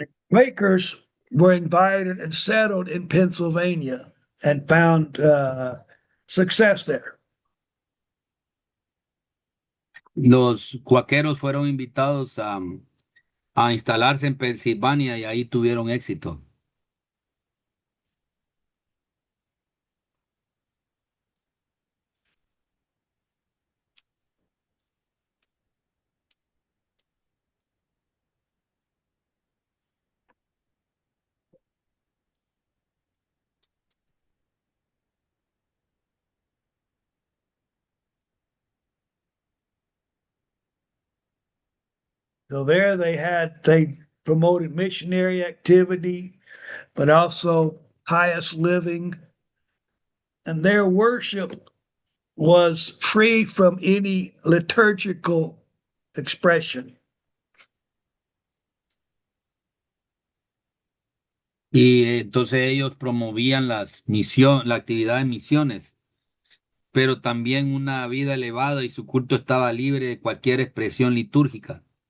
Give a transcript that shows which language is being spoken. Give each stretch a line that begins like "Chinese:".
English: Quakers were invited and settled in Pennsylvania and found success there.
Spanish: Los cuáqueros fueron invitados a instalarse en Pensilvania y ahí tuvieron éxito.
English: So there they promoted missionary activity, but also pious living, and their worship was free from any liturgical expression.
Spanish: Y entonces ellos promovían la actividad de misiones, pero también una vida elevada y su culto estaba libre de cualquier expresión litúrgica.